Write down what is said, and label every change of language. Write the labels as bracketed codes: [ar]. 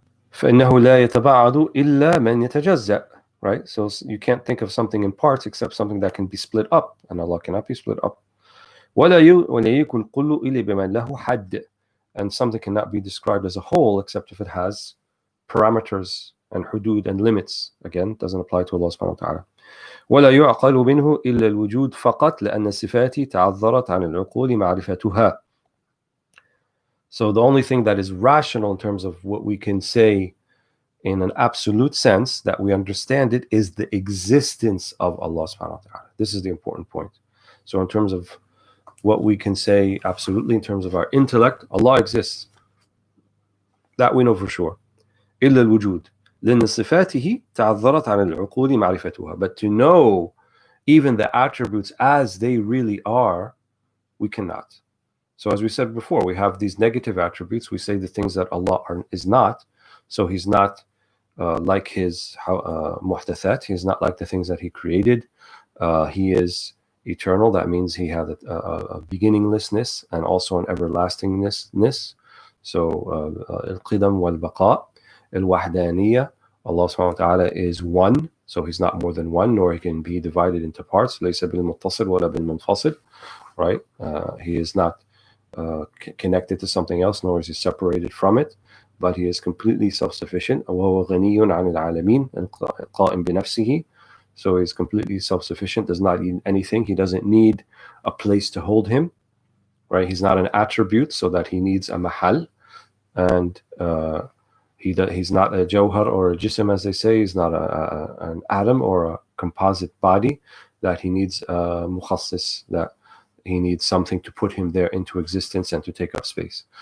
[ar] فإنه لا يتباعد إلا من يتجزأ, right? [en] So you can't think of something in parts except something that can be split up, and Allah cannot be split up. [ar] ولا يكن كل إلا بمن له حد, [en] and something cannot be described as a whole except if it has parameters and hudud and limits. Again, doesn't apply to Allah subhanahu wa ta'ala. [ar] ولا يعقل منه إلا الوجود فقط لأن الصفات تعذرت عن العقول معرفتها. [en] So the only thing that is rational in terms of what we can say in an absolute sense that we understand it is the existence of Allah subhanahu wa ta'ala. This is the important point. So in terms of what we can say absolutely in terms of our intellect, Allah exists. That we know for sure. [ar] إلا الوجود. لأن صفاته تعذرت عن العقول معرفتها. [en] But to know even the attributes as they really are, we cannot. So as we said before, we have these negative attributes. We say the things that Allah is not. So He's not like His muhdathat. He's not like the things that He created. He is eternal. That means He had a beginninglessness and also an everlastingness. So al-qidam wal-baqa, al-wahdaniyah. Allah subhanahu wa ta'ala is one. So He's not more than one, nor He can be divided into parts. [ar] ليس بالمتصل ولا بالمنفصل. [en] Right? He is not connected to something else, nor is He separated from it, but He is completely self-sufficient. [ar] وهو غني عن العالمين القائم بنفسه. [en] So He's completely self-sufficient, does not need anything. He doesn't need a place to hold Him, right? He's not an attribute, so that He needs a mahal, and He's not a jawhar or a jism, as they say. He's not an atom or a composite body that He needs mukhassis, that He needs something to put Him there into existence and to take up space.